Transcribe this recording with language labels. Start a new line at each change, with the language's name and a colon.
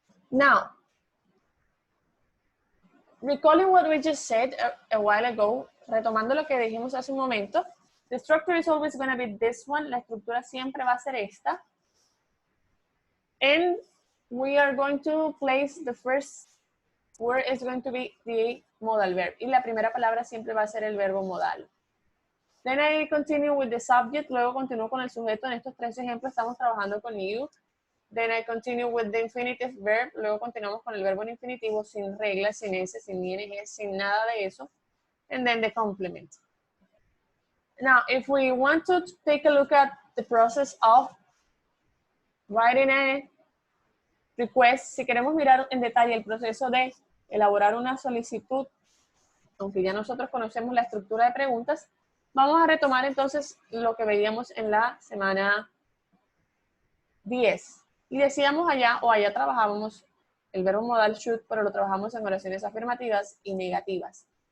English: Now, recalling what we just said a while ago,
Spanish: retomando lo que dijimos hace un momento,
English: the structure is always going to be this one,
Spanish: la estructura siempre va a ser esta,
English: and we are going to place the first word is going to be the modal verb,
Spanish: y la primera palabra siempre va a ser el verbo modal.
English: Then I continue with the subject,
Spanish: luego continúo con el sujeto. En estos 3 ejemplos estamos trabajando con you.
English: Then I continue with the infinitive verb,
Spanish: luego continuamos con el verbo en infinitivo sin reglas, sin S, sin ing, sin nada de eso.
English: And then the complement. Now, if we want to take a look at the process of writing a
Spanish: request, si queremos mirar en detalle el proceso de elaborar una solicitud, aunque ya nosotros conocemos la estructura de preguntas, vamos a retomar entonces lo que veíamos en la semana 10. Y decíamos allá, o allá trabajábamos el verbo modal should, pero lo trabajamos en oraciones afirmativas y negativas.